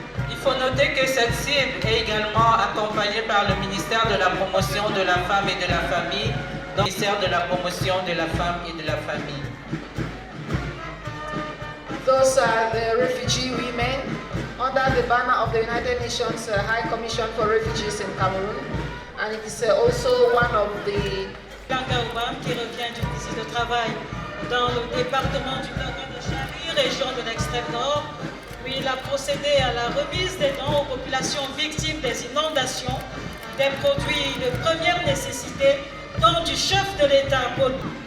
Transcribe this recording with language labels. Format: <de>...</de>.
<fr>Il faut noter que cette cible est également accompagnée par le ministère de la promotion de la femme et de la famille, le ministère de la promotion de la femme et de la famille.</fr> <en>Those are the refugee women under the banner of the United Nations High Commission for Refugees in Cameroon. And it is also one of the...</en> <fr>Langaoubam qui revient d'une visite de travail dans le département du Plateau de Chari, région de l'extrême nord, où il a procédé à la remise des dons aux populations victimes des inondations, des produits de première nécessité, dont du chef de l'État pour lui.</fr>